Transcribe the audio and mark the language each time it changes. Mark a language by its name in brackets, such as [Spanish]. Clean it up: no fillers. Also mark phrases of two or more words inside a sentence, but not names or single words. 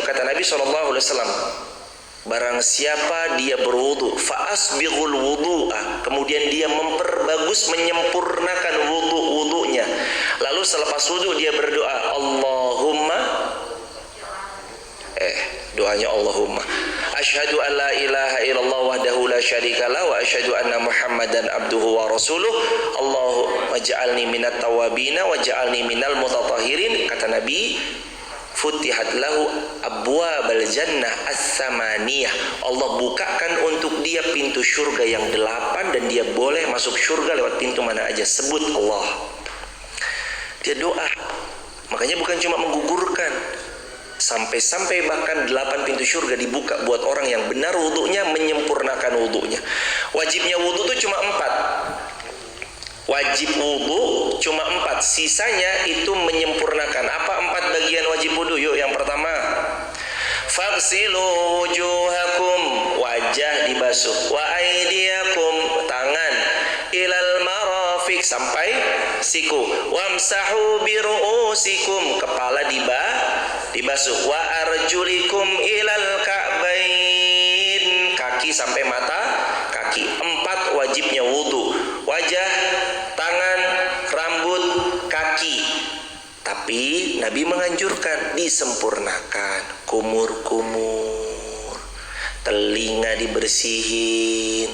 [Indonesian] Kata Nabi SAW, barang siapa dia berwudu, [Arabic] فأسبغ الوضوء, [Indonesian] kemudian dia memperbagus, menyempurnakan wudunya. Lalu selepas wudu dia berdoa, Allahumma, doanya [Arabic] اللهم أشهد أن لا إله إلا الله وحده لا شريك له وأشهد أن محمدا عبده ورسوله اللهم اجعلني من التوابين واجعلني من المتطهرين. [Indonesian] Kata Nabi, [Arabic] فتحت له أبواب الجنة الثمانية. [Indonesian] Allah bukakan untuk dia pintu surga yang 8 dan dia boleh masuk surga lewat pintu mana aja. Sebut Allah. Dia doa. Makanya bukan cuma menggugurkan. Sampai-sampai bahkan 8 pintu surga dibuka buat orang yang benar wudunya, menyempurnakan wudunya. Wajibnya wudu itu cuma 4. Wajib wudu cuma 4, sisanya itu menyempurnakan. Apa 4 bagian wajib wudu? Yuk, yang pertama, [Arabic] فاغسلوا وجوهكم, [Indonesian] wajah dibasuh, [Arabic] وأيديكم, [Indonesian] tangan, [Arabic] إلى المرافق, [Indonesian] sampai siku, [Arabic] وامسحوا برؤوسكم, [Indonesian] kepala dibasuh, [Arabic] وأرجلكم إلى الكعبين, [Indonesian] kaki sampai mata kaki. 4 wajibnya wudu. Wajah, tangan, rambut, kaki. Tapi Nabi menganjurkan disempurnakan. Kumur-kumur, telinga dibersihin.